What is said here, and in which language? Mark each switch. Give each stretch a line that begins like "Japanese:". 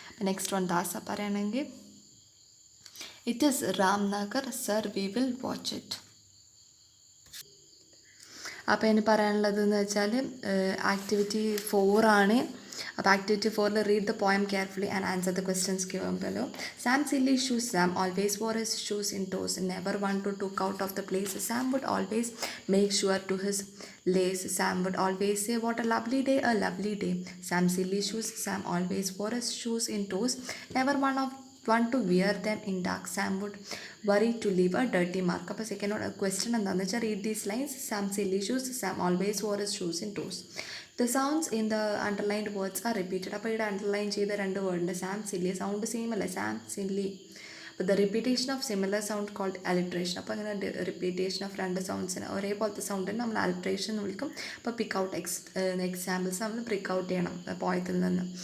English: next one ദാസ
Malayalam: പറയുകയാണെങ്കിൽ,
English: It is Ramnagar sir, we will watch it.
Malayalam: അപ്പോൾ ഇനി പറയാനുള്ളത് എന്ന് വെച്ചാൽ ആക്ടിവിറ്റി 4 ആണ്. അപ്പോൾ
English: Activity 4ൽ read the poem carefully and answer the questions given below. Sam silly shoes, Sam always wore his shoes in toes, never one to took out of the place. Sam would always make sure to his lace. Sam would always say, what a lovely day, a lovely day. Sam silly shoes, Sam always wore his shoes in toes, never one to wear them in dark. Sam would worry to leave a dirty mark.
Malayalam: അപ്പോൾ
English: second question
Malayalam: എന്താണെന്ന് വെച്ചാൽ,
English: Read these lines. Sam silly shoes, Sam always wore his shoes in toes. The sounds in the underlined words are repeated.
Malayalam: അപ്പോൾ ഇവിടെ underline ചെയ്ത 2 വേർഡുണ്ട്, Sam silly, sound same അല്ലേ, Sam silly. അപ്പോൾ
English: The repetition of similar sound called alliteration.
Malayalam: അപ്പോൾ അങ്ങനെ repetition of 2 സൗണ്ട്സിന് ഒരേപോലത്തെ സൗണ്ടിന് നമ്മൾ alliteration എന്ന് വിളിക്കും. അപ്പോൾ
English: pick out examples
Malayalam: നമ്മൾ പിക്ക് ഔട്ട് ചെയ്യണം പോയത്തിൽ നിന്ന്.